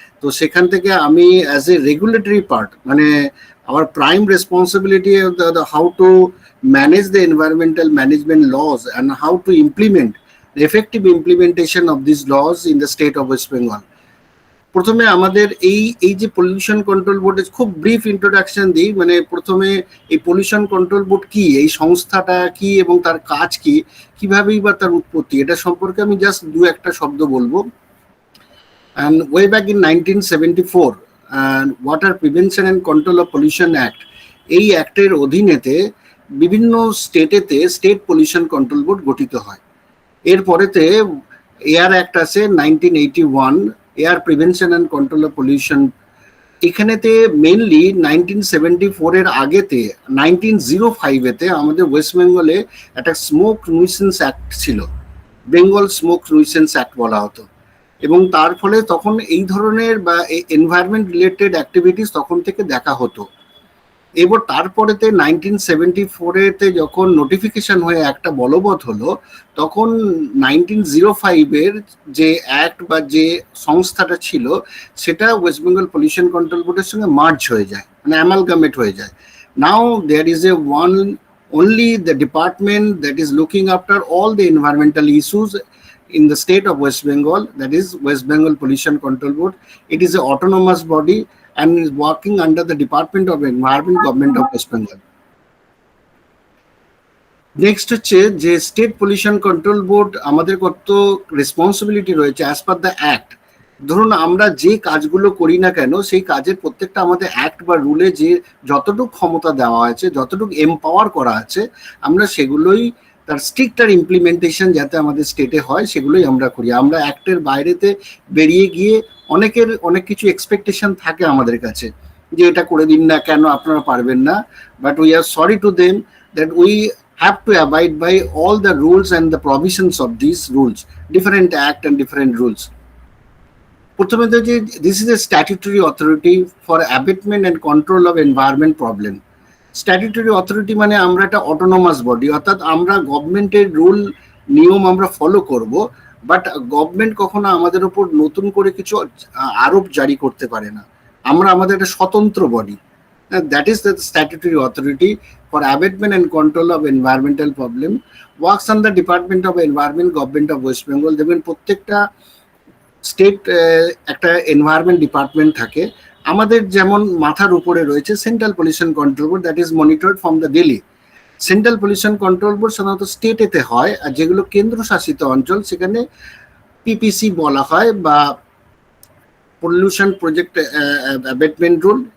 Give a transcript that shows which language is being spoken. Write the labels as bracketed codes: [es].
[bn] তো সেখান থেকে আমি [en] As a regulatory part, মানে our prime responsibility of how to manage the environmental management laws and how to implement the effective implementation of these laws in the state of West Bengal. [bn] প্রথমে আমাদের এই যে pollution control বোর্ডের খুব brief introduction দিই। মানে প্রথমে এই পলিউশন কন্ট্রোল বোর্ড কি, এই সংস্থাটা কি এবং তার কাজ কি, কিভাবেই বা তার উৎপত্তি, এটা সম্পর্কে আমি জাস্ট দু একটা শব্দ বলবো। [en] And way back in 1974, and Water Prevention and Control of Pollution Act, [bn] এই অ্যাক্টের অধীনেতে বিভিন্ন স্টেটেতে স্টেট পলিউশন কন্ট্রোল বোর্ড গঠিত হয়। এরপরেতে এয়ার অ্যাক্ট আছে 1981, air prevention and control of pollution এখানেতে মেনলি 1974 এর আগেতে 1905 এতে আমাদের ওয়েস্ট বেঙ্গলে একটা স্মোক নিউসেন্স অ্যাক্ট ছিল, বেঙ্গল স্মোক নিউসেন্স অ্যাক্ট বলা হতো, এবং তার ফলে তখন এই ধরনের বা এনভায়রনমেন্ট রিলেটেড অ্যাক্টিভিটিস তখন থেকে দেখা হতো। এবার তারপরেতে 1974-এতে যখন নোটিফিকেশন হয়ে একটা বলবৎ হলো, তখন 1905-এর যে অ্যাক্ট বা যে সংস্থাটা ছিল সেটা ওয়েস্ট বেঙ্গল পলিউশন কন্ট্রোল বোর্ডের সঙ্গে মার্জ হয়ে যায়, মানে অ্যামালগামেট হয়ে যায়। [en] Now there is a one only the department that is looking after all the environmental issues in the state of West Bengal, that is West Bengal Pollution Control Board. It is an autonomous body and is working under the Department of Environment, Government of West Bengal. [bn] Next হচ্ছে যে state pollution control board আমাদের কত responsibility রয়েছে as per the act. ধরুন আমরা যে কাজগুলো করি না কেন সেই কাজের প্রত্যেকটা আমাদের অ্যাক্ট বা রুলে যে যতটুকু ক্ষমতা দেওয়া আছে, যতটুকু এমপাওয়ার করা আছে, আমরা সেগুলোই তার স্ট্রিক্টার ইমপ্লিমেন্টেশন যাতে আমাদের স্টেটে হয় সেগুলোই আমরা করি। আমরা অ্যাক্টের বাইরেতে বেরিয়ে গিয়ে অনেকের অনেক কিছু এক্সপেকটেশন থাকে আমাদের কাছে যে এটা করে দিন না, কেন আপনারা পারবেন না, [en] But we are sorry to them that we have to abide by all the rules and the provisions of these rules, different act and different rules. [bn] প্রথমে তো যে [en] this is a statutory authority for abatement and control of environment problem. [bn] Statutory authority মানে আমরা একটা autonomous body, অর্থাৎ আমরা গভর্নমেন্টের rule নিয়ম আমরা ফলো করব, বাট গভর্নমেন্ট কখনো আমাদের উপর নতুন করে কিছু আরোপ জারি করতে পারে না। আমরা আমাদের একটা স্বতন্ত্র body. [en] That is the statutory authority for abatement and control of environmental problem, works on the Department of Environment, Government of West Bengal. [bn] দেখবেন প্রত্যেকটা স্টেট একটা এনভায়রনমেন্ট ডিপার্টমেন্ট থাকে। আমাদের যেমন মাথার উপরে রয়েছে central pollution control board, [en] That is monitored from the Delhi. [bn] Central pollution control board সাধারণত স্টেটেতে হয়, আর যেগুলো কেন্দ্রশাসিত অঞ্চল সেখানে পিপিসি বলা হয় বা পলিউশন প্রজেক্ট অ্যাবেটমেন্ট রুল।